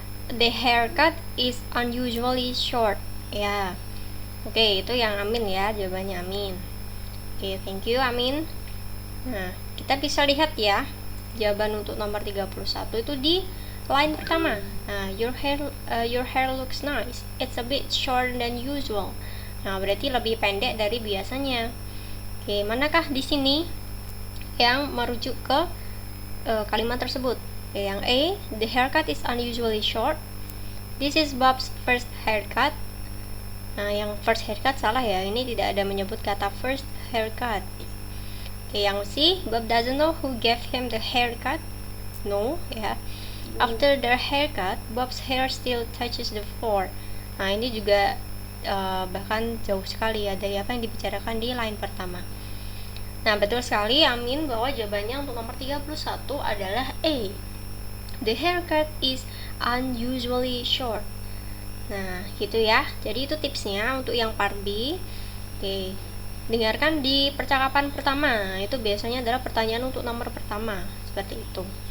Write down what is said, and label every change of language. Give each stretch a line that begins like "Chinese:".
English: The haircut is unusually short.
Indonesian: Ya. Oke, itu yang Amin ya, jawabannya Amin. Oke, thank you Amin. Nah, kita bisa lihat ya, jawaban untuk nomor 31 itu di line pertama.
English: Nah, your hair looks nice. It's a bit shorter than usual.
Indonesian: Nah, berarti lebih pendek dari biasanya. Oke, manakah di sini yang merujuk ke kalimat tersebut?
English: Yang A, the haircut is unusually short. This is Bob's first haircut.
Indonesian: Nah, yang first haircut salah ya. Ini tidak ada menyebut kata first haircut.
English: Oke, yang C, Bob doesn't know who gave him the haircut. No, ya. After their haircut, Bob's hair still touches the floor.
Indonesian: Nah, ini juga bahkan jauh sekali ya dari apa yang dibicarakan di line pertama. Nah, betul sekali Amin bahwa jawabannya untuk nomor 31 adalah A.
English: The haircut is unusually short.
Indonesian: Nah, gitu ya. Jadi itu tipsnya untuk yang part B. Oke. Dengarkan di percakapan pertama. Itu biasanya adalah pertanyaan untuk nomor pertama, seperti itu.